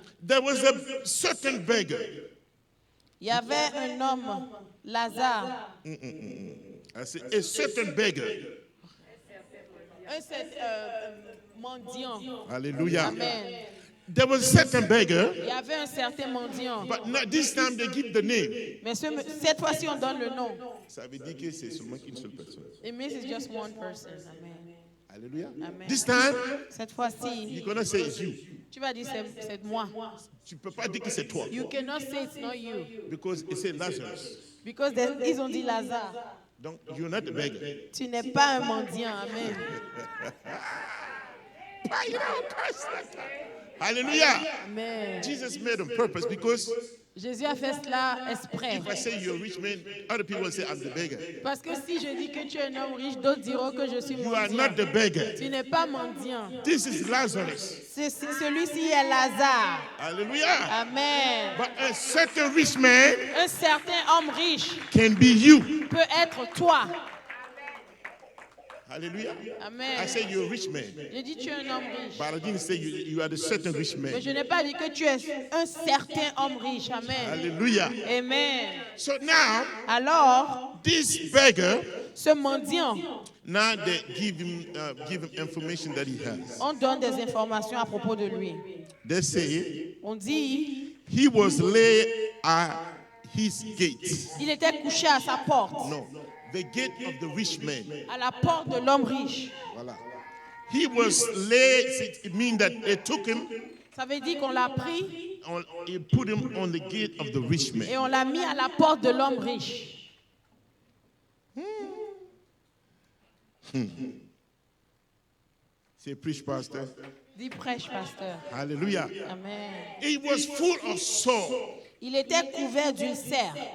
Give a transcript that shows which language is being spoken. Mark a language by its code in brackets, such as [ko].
[en] There was a certain beggar. [fr] Il y avait un homme, Lazare, [en] I say a certain beggar. [fr] un mendiant. [en] Hallelujah. Amen. There was a certain beggar, [fr] Il y avait un certain mendiant. [en] but not this time they give the name. [fr] Mais cette fois-ci, on donne le nom. Ça veut dire que c'est seulement une seule personne. [en] It means it's just one person. Amen. Hallelujah. Amen. This time, [fr] Cette fois-ci, [en] you're gonna say it's you. [fr] tu vas dire c'est moi. Tu peux pas dire que c'est toi. [en] You cannot say it's not you. Because it said Lazarus. [fr] Because ils ont dit Lazare. [en] Donc, you're not a beggar. [fr] Tu n'es pas un mendiant. Amen. [en] Hallelujah. Amen. Jesus made on purpose because [fr] Jésus a fait cela exprès. [en] if I say you're a rich man, other people will say I'm the beggar. [fr] Parce que si je dis que tu es un homme riche, d'autres diront que je suis [en] You are [fr] mendiant. [en] not the beggar. [fr] Tu n'es pas mendiant. [en] This is Lazarus. [fr] Celui-ci est Lazare. [en] Hallelujah. Amen. But a certain rich man [fr] Un certain homme riche [en] can be you. [fr] peut être toi. [en] Hallelujah. Amen. I say you're a rich man. [fr] Je dis tu es un homme riche. [en] But I didn't say you are the certain rich [fr] Mais [en] man. [fr] je n'ai pas dit que tu es un certain homme riche. [en] Amen. Hallelujah. Amen. So now, [fr] Alors, [en] this beggar, [fr] ce mendiant, [en] now they give him information that he has. [fr] on donne des informations à propos de lui. [en] They say [fr] On dit, [en] he was laid at his gate. [fr] il était couché à sa porte, [en] No, the gate of the rich man. [fr] à la porte de l'homme riche. Voilà. [en] He was laid, it means that they took him, [fr] Ça veut dire qu'on l'a pris [en] he put him on the gate of the rich [fr] et [en] man. [fr] on l'a mis à la porte de l'homme riche. [en] Say, preach, pastor. [fr] Dis prêche, pasteur. [en] Hallelujah. Amen. He was full of sore. [fr] Il était couvert d'ulcères.